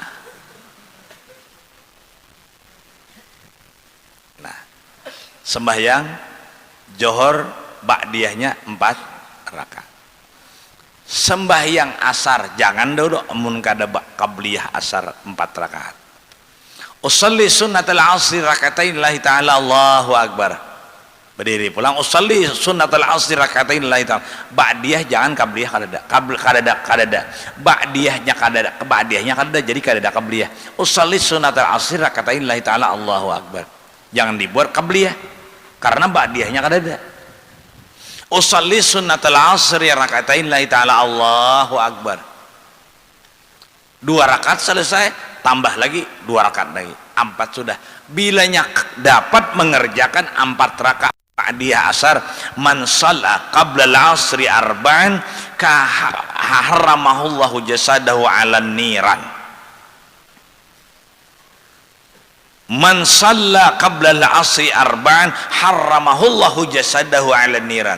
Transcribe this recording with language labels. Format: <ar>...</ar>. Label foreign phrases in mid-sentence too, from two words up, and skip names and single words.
<bjn>Nah sembahyang johor ba'diyahnya 4 rakaat. Sembahyang asar jangan dulu amun kada qabliyah asar 4 rakaat.</bjn> <ar>أصلي سنة العصر ركعتين لله تعالى الله أكبر.</ar> <bjn>Berdiri pulang</bjn> <ar>أصلي سنة العصر ركعتين لله تعالى.</ar> <bjn>Ba'diyah jangan qabliyah kada. Ba'diyahnya kada. Ba'diyahnya kada jadi kada qabliyah.</bjn> <ar>أصلي سنة العصر ركعتين لله تعالى الله أكبر.</ar> <bjn>Jangan dibuat qabliyah karena ba'diyahnya kada ada.</bjn> <ar>أصلي سنة العصر ركعتين لله تعالى الله أكبر.</ar> <bjn>2 rakaat selesai, tambah lagi 2 rakaat lagi, 4 sudah. Bilanya dapat mengerjakan 4 rakaat ba'diyah asar,</bjn> <ar>من صلى قبل العصر أربعا ك حرمه الله جسده على النار. من صلى قبل العصر أربعا حرمه الله جسده على النار.</ar>